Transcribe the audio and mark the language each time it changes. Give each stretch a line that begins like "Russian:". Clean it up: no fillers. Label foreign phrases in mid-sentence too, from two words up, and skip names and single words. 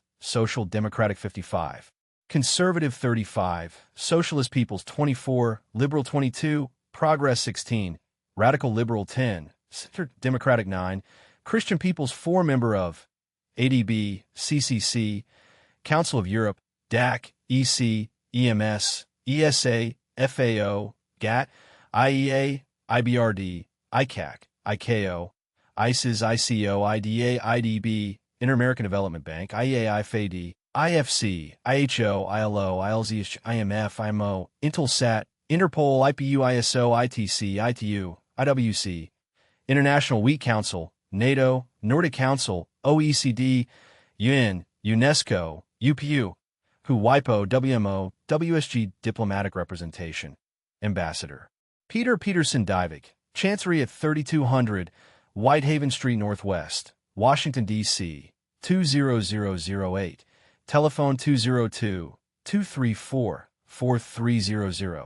English: Social Democratic 55, Conservative 35, Socialist Peoples 24, Liberal 22, Progress 16, Radical Liberal 10, Center Democratic 9, Christian Peoples 4 member of ADB, CCC, Council of Europe, DAC, EC, EMS, ESA, FAO, GATT, IEA, IBRD, ICAC, ICAO, ICES, ICO, IDA, IDB, Inter-American Development Bank, IEA, IFAD, IFC, IHO, ILO, ILZ, IMF, IMO, Intelsat, Interpol, IPU, ISO, ITC, ITU, IWC, International Wheat Council, NATO, Nordic Council, OECD, UN, UNESCO, UPU, WIPO, WMO, WSG Diplomatic Representation, Ambassador. Peter Peterson Divik, Chancery at 3200 Whitehaven Street Northwest, Washington, D.C., 20008, telephone 202-234-4300.